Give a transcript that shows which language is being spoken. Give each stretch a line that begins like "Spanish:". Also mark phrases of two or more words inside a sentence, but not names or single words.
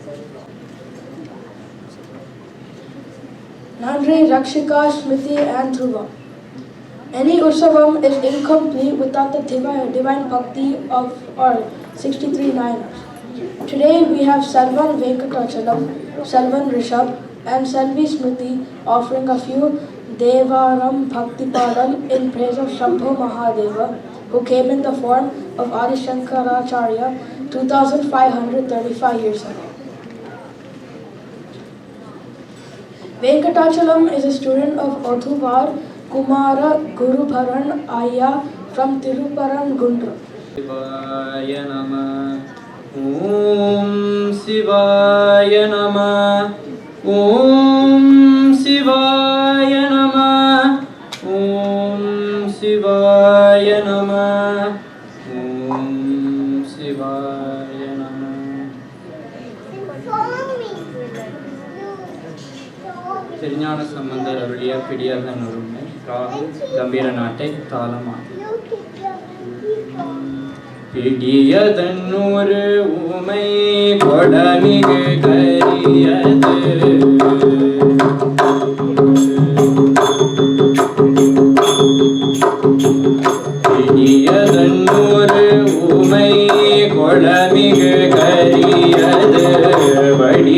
English: Nandri, Rakshika, Smriti and Dhruva. Any Utsavam is incomplete without the divine bhakti of our 63 Nayanas. Today we have Selvan Venkatachalam, Selvan Rishabh and Selvi Smriti offering a few
Tamil: தேவாரம் பக்தி பதம்
English: in praise of Shambhu Mahadeva, who came in the form of Adi Shankaracharya 2535 years ago. Venkatachalam is a student of Odhuvar Kumara Gurubharan Ayya from Tiruparam Gundru.
Sanskrit: शिवाय नमः। ओम् शिवाय नमः. ओम् शिवाय नमः. ओम् शिवाय नमः. ओम् शिवाय नमः.
Tamil: திருஞான சம்பந்தர் அருளிய பிடியதன் உரிமை ராகம் கம்பீர நாட்டை தாளமாக. பிடியதன்னொரு உமை கொடமிகு கரியது பிடியதன்னொரு உமை கொடமிகு கரியது வடி